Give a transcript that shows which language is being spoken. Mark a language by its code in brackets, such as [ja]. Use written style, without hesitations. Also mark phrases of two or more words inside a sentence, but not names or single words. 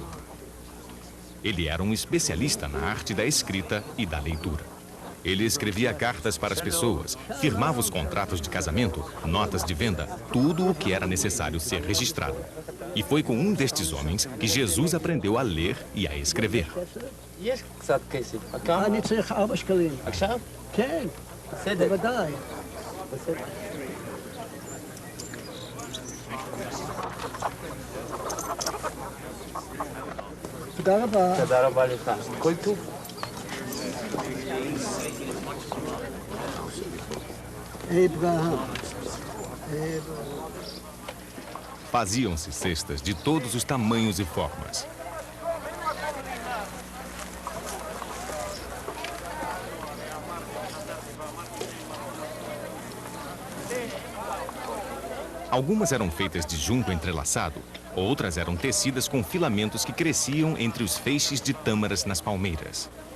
[pt] Ele era um especialista na arte da escrita e da leitura. Ele escrevia cartas para as pessoas, firmava os contratos de casamento, notas de venda, tudo o que era necessário ser registrado. E foi com um destes homens que Jesus aprendeu a ler e a escrever. [he] יש קצת כסף. אני צריך 4 שקלים. עכשיו? כן, בסדר. בוודאי. בסדר. תודה רבה. תודה רבה לך. כל טוב. אברהם. [pt] Faziam-se cestas de todos os tamanhos e formas. Algumas eram feitas de junco entrelaçado, outras eram tecidas com filamentos que cresciam entre os feixes de tâmaras nas palmeiras.